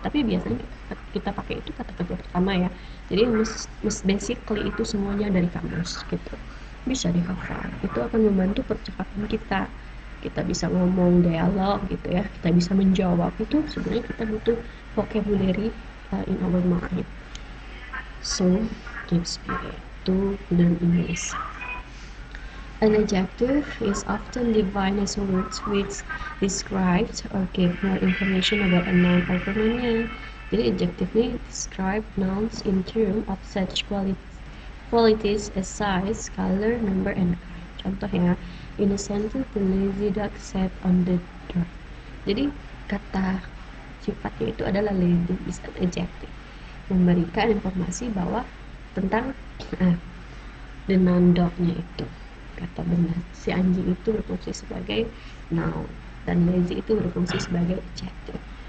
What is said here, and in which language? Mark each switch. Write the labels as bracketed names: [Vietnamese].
[Indonesian] Tapi biasanya kita pakai itu kata kerja pertama ya. Jadi basically itu semuanya dari kamus gitu, bisa dihafal. Itu akan membantu percakapan kita bisa ngomong dialog gitu ya, kita bisa menjawab. Itu sebenarnya kita butuh [English] vocabulary in our mind. So tips to learn English. An adjective is often defined as words which describe or give more information about a noun or pronoun. Jadi adjective ini describe nouns in terms of such qualities as size, color, number, and kind. Contohnya, in a sentence, the lazy dog sat on the door. [Indonesian] Jadi kata sifatnya itu adalah lazy, [English] is an adjective, [Indonesian] memberikan informasi bahwa tentang the noun dog-nya itu, kata benda. Si anjing itu berfungsi sebagai noun dan lazy itu berfungsi sebagai adjective.